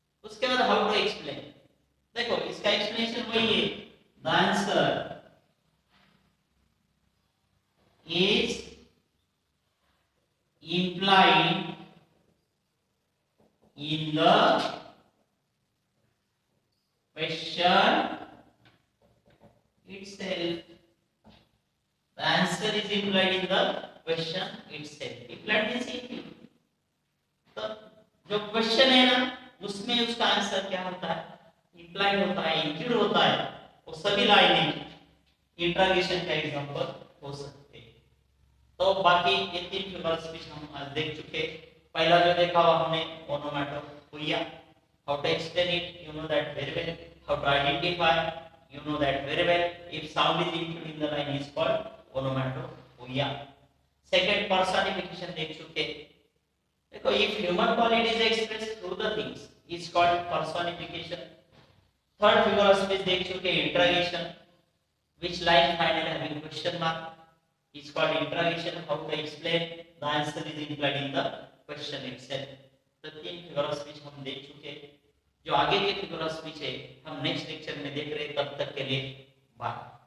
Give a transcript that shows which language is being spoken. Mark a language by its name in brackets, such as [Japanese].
[Hindi] उसके बाद [English] how to explain, [Hindi] देखो इसका एक्सप्लेनेशन वही है, [English] The answer is implied in the question itself। The answer is implied in the question itself। Implied means include। [Hindi] तो जो क्वेश्चन है ना उसमें उसका आंसर क्या होता है, implied होता है, include होता है। वो सभी लाइनें इंट्रोगेशन का एग्जांपल हो सकते हैं। तो बाकी ये तीन फिगर स्पीच हम आज देख चुके। पहला जो देखा वो हमने ओनोमैटोपोइया, [English] How to explain it, you know that very well. How to identify, you know that very well, if sound is included in the line is called onomatopoeia। [Hindi] second personification देख चुके। [English] देखो if human qualities are expressed through the things is called personification। third figure of speech [Hindi] देख चुके, [English] interrogation, which line finally having question mark is called interrogation। how to explain, the answer is implied in the question itself। [Hindi] तो तीन figure of speech हम देख चुके। जो आगे के फिगर ऑफ स्पीच है हम नेक्स्ट लेक्चर में देख रहे हैं, तब तक के लिए बाय।